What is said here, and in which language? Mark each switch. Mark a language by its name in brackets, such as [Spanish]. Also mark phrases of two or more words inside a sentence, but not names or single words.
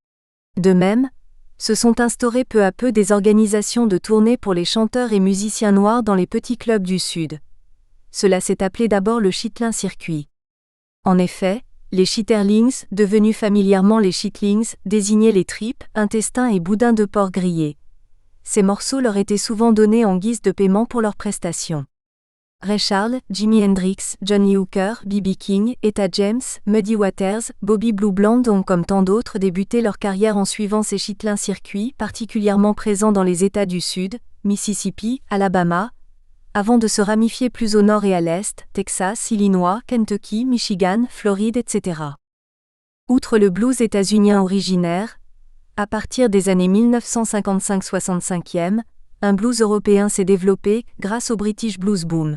[French] De même, se sont instaurées peu à peu des organisations de tournées pour les chanteurs et musiciens noirs dans les petits clubs du Sud. Cela s'est appelé d'abord le Chitlin Circuit. En effet, les chitterlings, devenus familièrement les chitlings, désignaient les tripes, intestins et boudins de porc grillés. Ces morceaux leur étaient souvent donnés en guise de paiement pour leurs prestations. Ray Charles, Jimi Hendrix, John Lee Hooker, B.B. King, Etta James, Muddy Waters, Bobby Blue Bland ont comme tant d'autres débuté leur carrière en suivant ces chitlins circuits particulièrement présents dans les États du Sud, Mississippi, Alabama, avant de se ramifier plus au nord et à l'est, Texas, Illinois, Kentucky, Michigan, Floride, etc. Outre le blues états-unien originaire, à partir des années 1955-65, un blues européen s'est développé grâce au British Blues Boom.